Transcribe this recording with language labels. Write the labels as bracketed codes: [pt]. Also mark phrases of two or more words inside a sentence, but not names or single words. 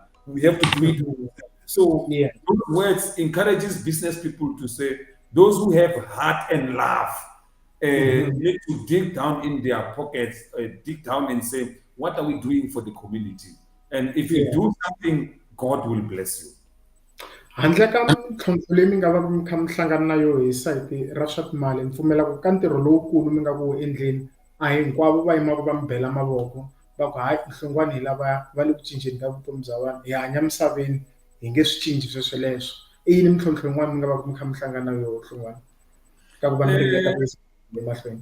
[en] We have to do it. So Yeah. those words encourages business people to say, those who have heart and love need to dig down in their pockets, dig down and say, what are we doing for the community? And if you do something, God will bless you. [ts] Handle ka mintlhontlho leyi mi nga va mi kha mi hlangana na yo hi sayiti ra swa timali ni pfumela ku ka ntirho lowukulu mi nga ku endleni a hi hinkwavo va yimaka va mi bela mavoko va ku hayi Hlungwani hi lavaya va le ku cinceni ka vutomi bya vanhu hi hanya misaveni hi nge swi cinci swesweleswo i yini mintlhontlho yin'wana mi nga va mi kha mi hlangana na yo Hlungwani ka ku va mi ringeta ku yisa emahlweni?